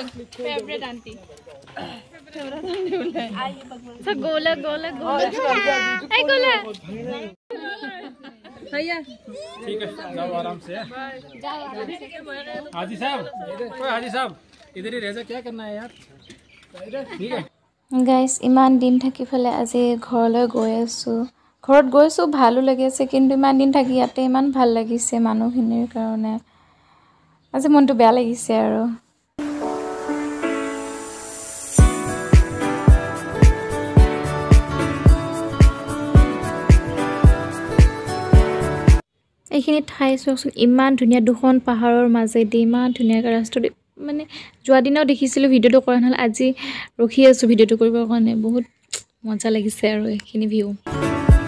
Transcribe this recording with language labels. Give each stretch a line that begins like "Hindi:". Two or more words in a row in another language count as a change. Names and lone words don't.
Hindi: फेवरेट आंटी सब गोला गोला गोला हाय गोला भैया ठीक है जाओ आराम से हाजी साहब ओए हाजी साहब इधर ही रह जा क्या करना है यार ठीक है
Assamese: গাইছ ইমান দিন থাকি ফেলে আজি ঘৰলৈ গৈ আছোঁ ঘৰত গৈছোঁ ভালো লাগি আছে কিন্তু ইমান দিন থাকি ইয়াতে ইমান ভাল লাগিছে মানুহখিনিৰ কাৰণে আজি মনটো বেয়া লাগিছে আৰু এইখিনি ঠাই চাওকচোন ইমান ধুনীয়া দুখন পাহাৰৰ মাজেদি ইমান ধুনীয়াকৈ ৰাস্তাটো মানে যোৱা দিনাও দেখিছিলোঁ ভিডিঅ'টো কৰা নহ'ল আজি ৰখি আছোঁ ভিডিঅ'টো কৰিবৰ কাৰণে বহুত মজা লাগিছে আৰু এইখিনি ভিউ